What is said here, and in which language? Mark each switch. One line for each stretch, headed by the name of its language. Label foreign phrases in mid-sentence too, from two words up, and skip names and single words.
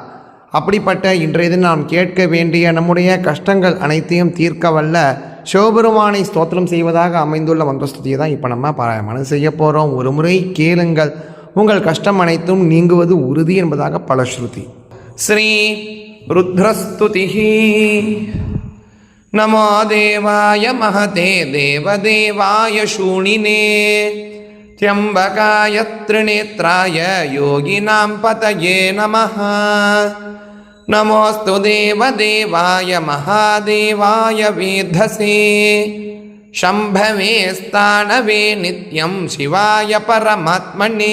Tamil: அப்படிப்பட்ட இன்றைய தினம் நாம் கேட்க வேண்டிய நம்முடைய கஷ்டங்கள் அனைத்தையும் தீர்க்க வல்ல சிவபெருமானை ஸ்தோத்திரம் செய்வதாக அமைந்துள்ள மந்திரஸ்துதியை தான் இப்போ நம்ம பாராயணம் செய்ய போகிறோம். ஒரு முறை கேளுங்கள், உங்கள் கஷ்டம் அனைத்தும் நீங்குவது உறுதி என்பதாக பலஸ்ருதி. ஸ்ரீ ருத்ரஸ்துதிஹி.
Sanskrit: नमो देवाय महते देवदेवाय शूणिने त्र्यम्बकाय त्रिनेत्राय योगिनां पतये नमः. नमोऽस्तु देवदेवाय महादेवाय वेधसे शम्भवे स्थानवे नित्यं शिवाय परमात्मने.